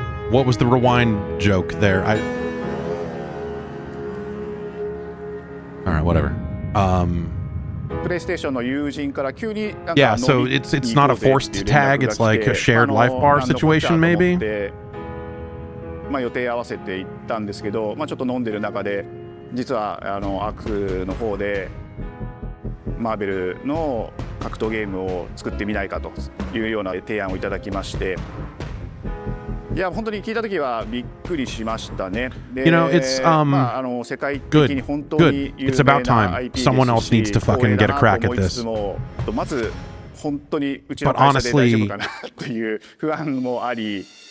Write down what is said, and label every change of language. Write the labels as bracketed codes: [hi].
[en] What was the rewind joke there? All right, whatever. Yeah, so it's not a forced tag, it's like a shared life bar situation, maybe? [ja] 予定合わせて行ったんですけど、ちょっと飲んでる中で実はアークの方でマーベルの格闘ゲームを作ってみないかというような提案をいただきまして、いや本当に聞いた時はびっくりしましたね。で、 [en] You know, it's [ja] 世界的に本当に有名な IP ですし、 [en] Someone else needs to fucking get a crack at this. [ja] まず本当にうちの会社で大丈夫かなという不安もあり。